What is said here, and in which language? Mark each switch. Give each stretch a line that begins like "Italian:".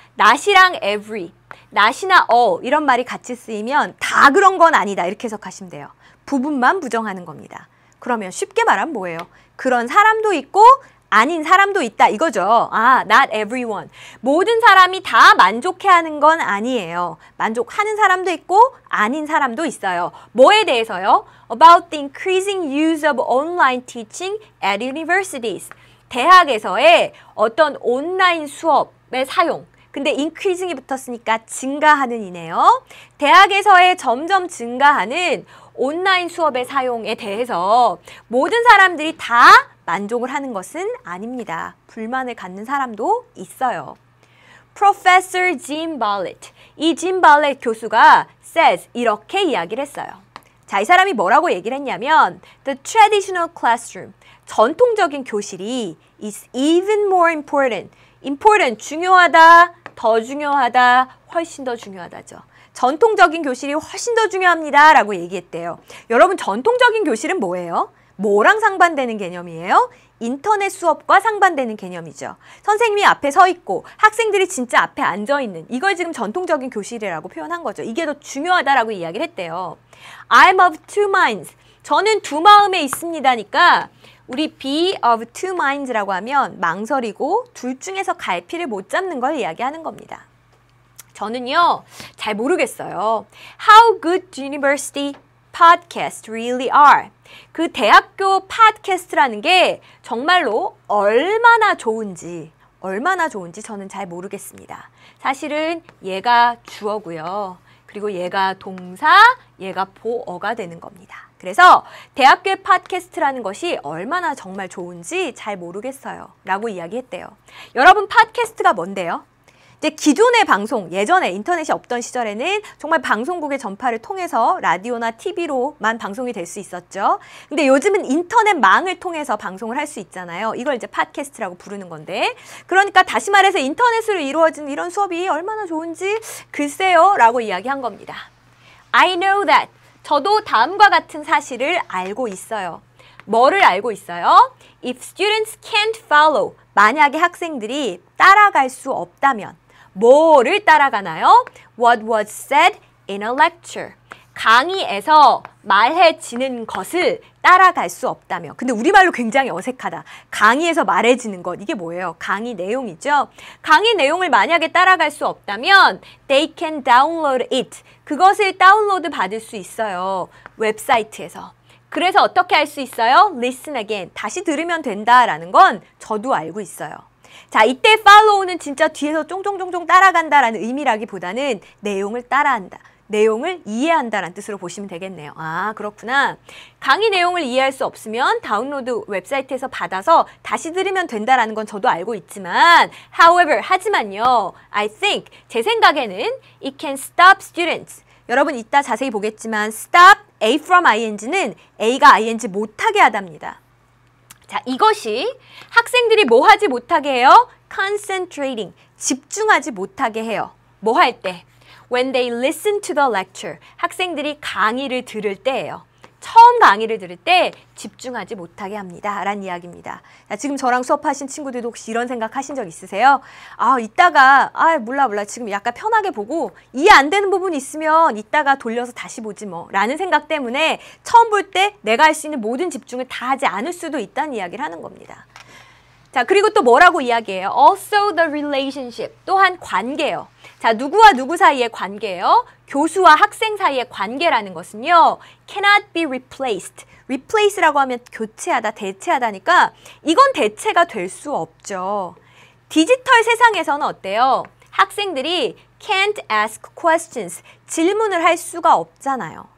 Korean: not이랑 every, not이나 all 이런 말이 같이 쓰이면 다 그런 건 아니다 이렇게 해석하시면 돼요. 부분만 부정하는 겁니다. 그러면 쉽게 말하면 뭐예요? 그런 사람도 있고 아닌 사람도 있다 이거죠.
English: 아, not everyone.
Korean: 모든 사람이 다 만족해하는 건 아니에요. 만족하는 사람도 있고 아닌 사람도 있어요. 뭐에 대해서요?
English: About the increasing use of online teaching at universities.
Korean: 대학에서의 어떤 온라인 수업의 사용. 근데 increasing이 붙었으니까 증가하는 이네요. 대학에서의 점점 증가하는 온라인 수업의 사용에 대해서 모든 사람들이 다 만족을 하는 것은 아닙니다. 불만을 갖는 사람도 있어요. Professor Jim Bartlett. 이 Jim Bartlett 교수가 says 이렇게 이야기를 했어요. 자, 이 사람이 뭐라고 얘기를 했냐면
English: The traditional classroom.
Korean: 전통적인 교실이
English: is even more important.
Korean: important, 중요하다, 더 중요하다, 훨씬 더 중요하다죠. 전통적인 교실이 훨씬 더 중요합니다 라고 얘기했대요. 여러분 전통적인 교실은 뭐예요? 뭐랑 상반되는 개념이에요? 인터넷 수업과 상반되는 개념이죠. 선생님이 앞에 서 있고 학생들이 진짜 앞에 앉아 있는 이걸 지금 전통적인 교실이라고 표현한 거죠. 이게 더 중요하다라고 이야기를 했대요.
English: I'm of two minds.
Korean: 저는 두 마음에 있습니다니까 우리
English: be of two minds
Korean: 라고 하면 망설이고 둘 중에서 갈피를 못 잡는 걸 이야기하는 겁니다. 저는요, 잘 모르겠어요.
English: How good university podcasts really are.
Korean: 그 대학교 팟캐스트라는 게 정말로 얼마나 좋은지 저는 잘 모르겠습니다. 사실은 얘가 주어고요. 그리고 얘가 동사, 얘가 보어가 되는 겁니다. 그래서 대학교의 팟캐스트라는 것이 얼마나 정말 좋은지 잘 모르겠어요. 라고 이야기했대요. 여러분 팟캐스트가 뭔데요? 이제 기존의 방송, 예전에 인터넷이 없던 시절에는 정말 방송국의 전파를 통해서 라디오나 TV로만 방송이 될 수 있었죠. 근데 요즘은 인터넷망을 통해서 방송을 할 수 있잖아요. 이걸 이제 팟캐스트라고 부르는 건데 그러니까 다시 말해서 인터넷으로 이루어진 이런 수업이 얼마나 좋은지 글쎄요 라고 이야기한 겁니다.
English: I know that.
Korean: 저도 다음과 같은 사실을 알고 있어요. 뭐를 알고 있어요?
English: If students can't follow.
Korean: 만약에 학생들이 따라갈 수 없다면 뭐를 따라가나요?
English: What was said in a lecture.
Korean: 강의에서 말해지는 것을 따라갈 수 없다면. 근데 우리말로 굉장히 어색하다. 강의에서 말해지는 것. 이게 뭐예요? 강의 내용이죠. 강의 내용을 만약에 따라갈 수 없다면
English: they can download it.
Korean: 그것을 다운로드 받을 수 있어요. 웹사이트에서. 그래서 어떻게 할 수 있어요?
English: Listen again.
Korean: 다시 들으면 된다라는 건 저도 알고 있어요. 자, 이때 follow는 진짜 뒤에서 쫑쫑쫑쫑 따라간다라는 의미라기보다는 내용을 따라한다. 내용을 이해한다라는 뜻으로 보시면 되겠네요. 아, 그렇구나. 강의 내용을 이해할 수 없으면 다운로드 웹사이트에서 받아서 다시 들으면 된다라는 건 저도 알고 있지만 however, 하지만요.
English: I think,
Korean: 제 생각에는
English: it can stop students.
Korean: 여러분 이따 자세히 보겠지만
English: stop A from ing
Korean: 는 A가 ing 못하게 하답니다. 자, 이것이 학생들이 뭐 하지 못하게 해요? concentrating, 집중하지 못하게 해요. 뭐 할 때?
English: When they listen to the lecture,
Korean: 학생들이 강의를 들을 때예요. 처음 강의를 들을 때 집중하지 못하게 합니다. 라는 이야기입니다. 자, 지금 저랑 수업하신 친구들도 혹시 이런 생각 하신 적 있으세요? 아, 이따가 몰라 지금 약간 편하게 보고 이해 안 되는 부분이 있으면 이따가 돌려서 다시 보지 뭐 라는 생각 때문에 처음 볼 때 내가 할 수 있는 모든 집중을 다 하지 않을 수도 있다는 이야기를 하는 겁니다. 자, 그리고 또 뭐라고 이야기해요?
English: Also the relationship,
Korean: 또한 관계예요. 자, 누구와 누구 사이의 관계예요? 교수와 학생 사이의 관계라는 것은요,
English: cannot be replaced.
Korean: replace라고 하면 교체하다, 대체하다니까 이건 대체가 될 수 없죠. 디지털 세상에서는 어때요? 학생들이
English: can't ask questions,
Korean: 질문을 할 수가 없잖아요.